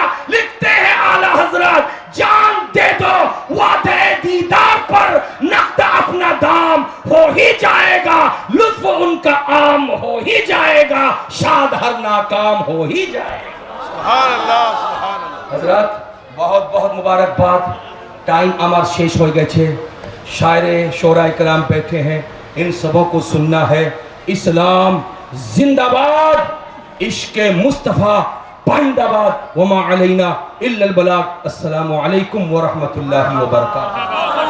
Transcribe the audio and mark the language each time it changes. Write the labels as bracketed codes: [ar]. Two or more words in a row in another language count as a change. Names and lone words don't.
[ur] لکھتے ہیں اعلیٰ حضرت جان دے دو وعدہ دیدار پر, نقد اپنا دام ہو ہی جائے گا, لطف ان کا عام ہو ہی جائے گا, شاد ہر ناکام ہو ہی جائے گا. [ar] سبحان اللہ سبحان اللہ. [ur] حضرات بہت بہت مبارکباد. [bn] ٹائم আমার শেষ হয়ে গেছে, [ur] شاعر شعراء کرام بیٹھے ہیں, ان سبوں کو سننا ہے. اسلام زندہ باد, عشق مصطفیٰ پائندہ باد, [ar] وما علینا الا البلاغ. السلام علیکم ورحمۃ اللہ وبرکاتہ.